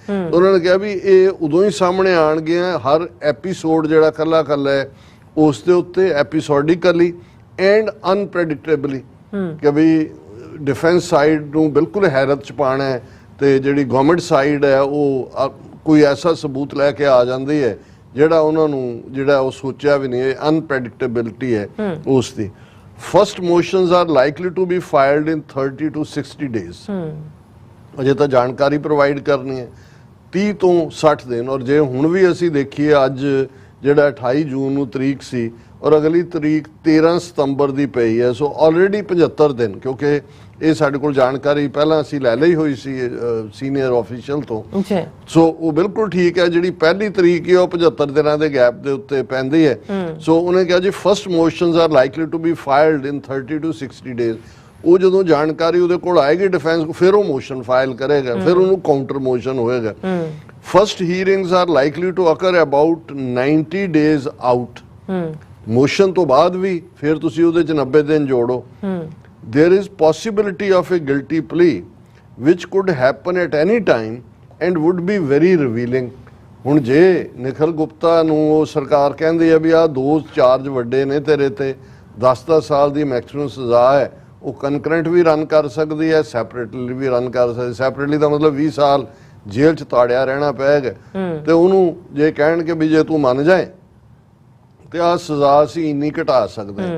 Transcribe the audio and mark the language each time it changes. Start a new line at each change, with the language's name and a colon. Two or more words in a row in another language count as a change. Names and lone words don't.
Punjabi: ਉਹਨਾਂ ਨੇ ਕਿਹਾ ਵੀ ਇਹ ਉਦੋਂ ਹੀ ਸਾਹਮਣੇ ਆਣਗੇ ਹਰ ਐਪੀਸੋਡ ਜਿਹੜਾ ਕੱਲਾ ਹੈ ਉਸ ਦੇ ਉੱਤੇ
English: episodically and unpredictably
Punjabi: ਕਿ ਵੀ
English: defense side
Punjabi: ਨੂੰ ਬਿਲਕੁਲ ਹੈਰਤ 'ਚ ਪਾਉਣਾ ਹੈ ਤੇ ਜਿਹੜੀ
English: government side
Punjabi: ਹੈ ਉਹ ਕੋਈ ਐਸਾ ਸਬੂਤ ਲੈ ਕੇ ਆ ਜਾਂਦੀ ਹੈ ਜਿਹੜਾ ਉਹਨਾਂ ਨੂੰ ਜਿਹੜਾ ਉਹ ਸੋਚਿਆ ਵੀ ਨਹੀਂ। ਅਨਪ੍ਰੈਡਿਕਟੇਬਿਲਿਟੀ ਹੈ ਉਸ ਦੀ।
English: first motions are likely to be filed in 30 to 60 days।
Punjabi: ਅਜੇ ਤਾਂ ਜਾਣਕਾਰੀ ਪ੍ਰੋਵਾਈਡ ਕਰਨੀ ਹੈ 30 ਤੋਂ 60 ਦਿਨ। ਔਰ ਜੇ ਹੁਣ ਵੀ ਅਸੀਂ ਦੇਖੀਏ ਅੱਜ ਜਿਹੜਾ 28 ਜੂਨ ਨੂੰ ਤਰੀਕ ਸੀ ਔਰ ਅਗਲੀ ਤਰੀਕ 13 ਸਤੰਬਰ ਦੀ ਪਈ ਹੈ।
English: so already
Punjabi: 75 ਦਿਨ, ਕਿਉਂਕਿ ਇਹ ਸਾਡੇ ਕੋਲ ਜਾਣਕਾਰੀ ਪਹਿਲਾਂ ਅਸੀਂ ਲੈ ਲਈ ਹੋਈ ਸੀ
English: senior official
Punjabi: ਤੋਂ। ਸੋ ਉਹ ਬਿਲਕੁਲ ਠੀਕ ਹੈ, ਜਿਹੜੀ ਪਹਿਲੀ ਤਰੀਕ ਹੈ ਉਹ 75 ਦਿਨਾਂ ਦੇ ਗੈਪ ਦੇ ਉੱਤੇ ਪੈਂਦੀ ਹੈ। ਸੋ ਉਹਨੇ ਕਿਹਾ ਜੀ
English: first motions are likely to be filed in 30 to 60 days।
Punjabi: ਉਹ ਜਦੋਂ ਜਾਣਕਾਰੀ ਉਹਦੇ ਕੋਲ ਆਏਗੀ ਡਿਫੈਂਸ ਫਿਰ ਉਹ
English: motion file
Punjabi: ਕਰੇਗਾ, ਫਿਰ ਉਹਨੂੰ
English: counter motion
Punjabi: ਹੋਏਗਾ।
English: first hearings are likely to occur about 90 days ਆਊਟ।
Punjabi: ਮੋਸ਼ਨ ਤੋਂ ਬਾਅਦ ਵੀ ਫਿਰ ਤੁਸੀਂ ਉਹਦੇ ਚ 90 ਦਿਨ ਜੋੜੋ।
English: There is possibility of a guilty plea which could happen at any time and would be very revealing।
Punjabi: ਹੁਣ ਜੇ ਨਿਖਿਲ ਗੁਪਤਾ ਨੂੰ ਉਹ ਸਰਕਾਰ ਕਹਿੰਦੀ ਹੈ ਵੀ ਆਹ 2 ਚਾਰਜ ਵੱਡੇ ਨੇ ਤੇਰੇ ਤੇ, 10-10 ਸਾਲ ਦੀ ਮੈਕਸਿਮਮ ਸਜ਼ਾ ਹੈ, ਉਹ ਕਨਕਰੈਂਟ ਵੀ ਰਨ ਕਰ ਸਕਦੀ ਹੈ, ਸੈਪਰੇਟਲੀ ਵੀ ਰਨ ਕਰ ਸਕਦੀ। ਸੈਪਰੇਟਲੀ ਦਾ ਮਤਲਬ 20 ਸਾਲ ਜੇਲ੍ਹ 'ਚ ਤਾੜਿਆ ਰਹਿਣਾ ਪਏਗਾ। ਤੇ ਉਹਨੂੰ ਜੇ ਕਹਿਣ ਕਿ ਵੀ ਜੇ ਤੂੰ ਮੰਨ ਜਾਏ ਤੇ ਆ ਸਜ਼ਾ ਅਸੀਂ ਇੰਨੀ ਘਟਾ ਸਕਦੇ ਹਾਂ।